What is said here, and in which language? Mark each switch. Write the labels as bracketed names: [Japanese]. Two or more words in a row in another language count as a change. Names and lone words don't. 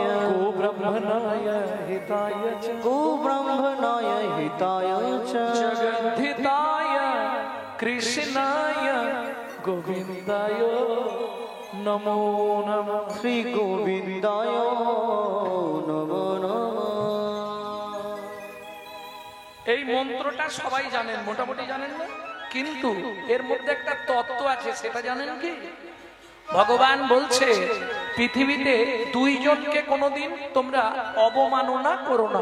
[Sanskrit] गो ब्रह्मणाय हिताय च गो ब्रह्मणाय हिताय च जगद्धिताय कृष्णाय गोविन्दाय नमो नमः। श्री गोविन्दाय नमो नमः। [Bangla] এই মন্ত্রটা সবাই জানেন, মোটামুটি জানেন না, কিন্তু এর মধ্যে একটা তত্ত্ব আছে, সেটা জানেন কি? ভগবান বলছে পৃথিবীতে দুইজনকে কোনোদিন তোমরা অবমাননা করো না।